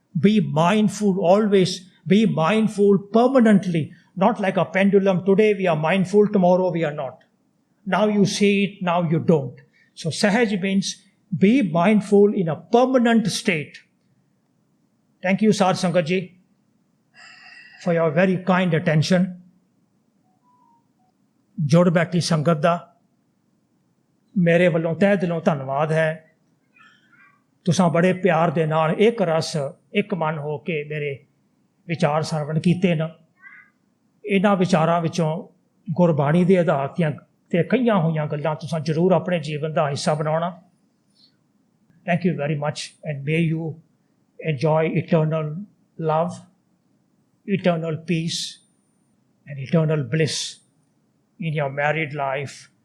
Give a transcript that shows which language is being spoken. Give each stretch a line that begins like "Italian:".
English: Be mindful always. Be mindful permanently, not like a pendulum. Today we are mindful, tomorrow we are not. now you see it, now you don't. So Sahaj means be mindful in a permanent state. Thank you, Sar Sangat ji, for your very kind attention.
Punjabi: ਜੁੜ ਬੈਠੀ ਸੰਗਤ ਦਾ ਮੇਰੇ ਵੱਲੋਂ ਤਹਿ ਦਿਲੋਂ ਧੰਨਵਾਦ ਹੈ। ਤੁਸੀਂ ਬੜੇ ਪਿਆਰ ਦੇ ਨਾਲ ਇੱਕ ਰਸ ਇੱਕ ਮਨ ਹੋ ਕੇ ਮੇਰੇ ਵਿਚਾਰ ਸਰਵਣ ਕੀਤੇ ਨੇ। ਇਹਨਾਂ ਵਿਚਾਰਾਂ ਵਿੱਚੋਂ ਗੁਰਬਾਣੀ ਦੇ ਆਧਾਰ 'ਤੇ ਕਈਆਂ ਹੋਈਆਂ ਗੱਲਾਂ ਤੁਸੀਂ ਜ਼ਰੂਰ ਆਪਣੇ ਜੀਵਨ ਦਾ ਹਿੱਸਾ ਬਣਾਉਣਾ।
English: Thank you very much and may you enjoy eternal love, eternal peace, and eternal bliss in your married life.